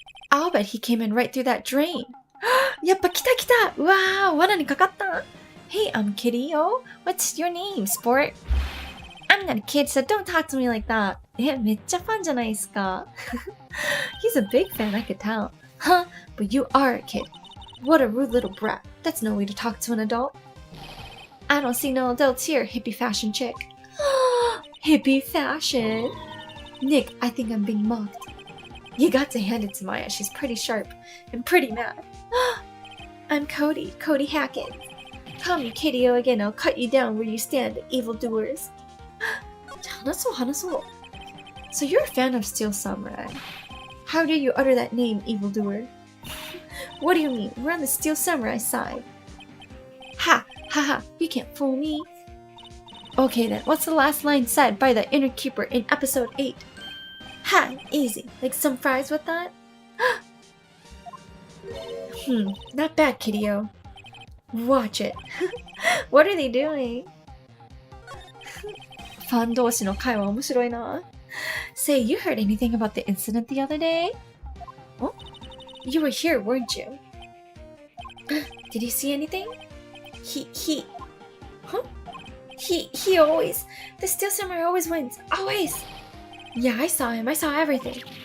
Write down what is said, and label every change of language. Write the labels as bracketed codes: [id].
[en] I'll bet he came in right through that drain. [ja] やっぱ来た来た！うわー、罠にかかった。 [en] Hey, I'm Kitty-o. What's your name, sport? I'm not a kid, so don't talk to me like that. [ja] めっちゃファンじゃないですか。 [en] He's a big fan, I could tell. Huh? But you are a kid. What a rude little brat. That's no way to talk to an adult. I don't see no adults here, hippie fashion chick. Hippie fashion? Nick, I think I'm being mocked. You got to hand it to Maya. She's pretty sharp and pretty mad. I'm Cody Hackett. Call me Kitty-o again. I'll cut you down where you stand, evildoers. [ja] 話そう。 [en] So you're a fan of Steel Samurai. How dare you utter that name, evildoer? What do you mean? We're on the Steel Samurai side. Ha! You can't fool me. Okay then, what's the last line said by the inner keeper in episode 8? Ha! Easy. Like some fries with that? Not bad, Kitty-o. Watch it. What are they doing? [ja] ファン同士の会話面白いな。 [en] Say, you heard anything about the incident the other day? Oh? You were here, weren't you? Did you see anything? Huh? He always... The Steel Samurai always wins. Always! Yeah, I saw him. I saw everything.